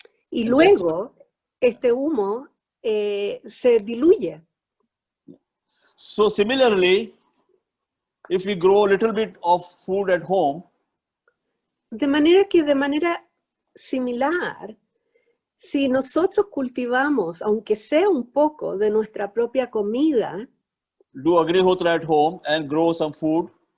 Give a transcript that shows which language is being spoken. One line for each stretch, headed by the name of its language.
Spanish: Y luego este humo se diluye.
English: So similarly, if we grow a little bit of food at home,
Spanish: de manera similar, si nosotros cultivamos, aunque sea un poco de nuestra propia comida,
English: do Agnihotra at home and grow some food.